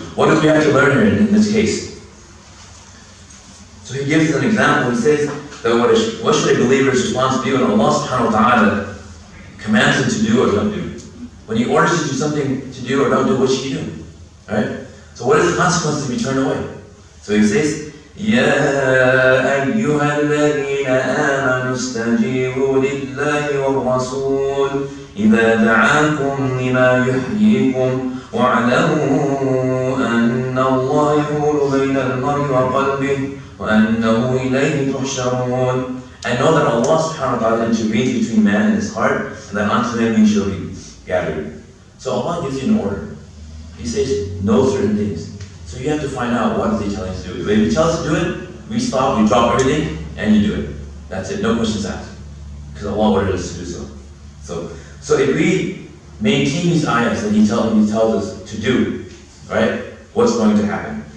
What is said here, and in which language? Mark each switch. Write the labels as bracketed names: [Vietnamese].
[English] What do we have to learn here in this case? So He gives us an example. He says that what should a believer's response be when Allah subhanahu wa ta'ala commands him to do or don't do? When He orders you to do something to do or don't do, what should you do? Right? So what is the consequence if you turn away? So He says, [Arabic] يا أيها الذين آمنوا استجيبوا لله والرسول إذا دعاكم لما يحييكم واعلموا أن الله يحول بين المرء وقلبه وأنه إليه تحشرون. [English] I know that Allah subhanahu wa ta'ala intervenes between man and his heart, and that unto Him He shall be gathered. So Allah gives you an order. He says, know certain things. So you have to find out what is He telling us to do. If He tells us to do it, we stop, we drop everything, and you do it. That's it, no questions asked. Because Allah ordered us to do so. So if we maintain these ayahs that He tells us to do, right, what's going to happen?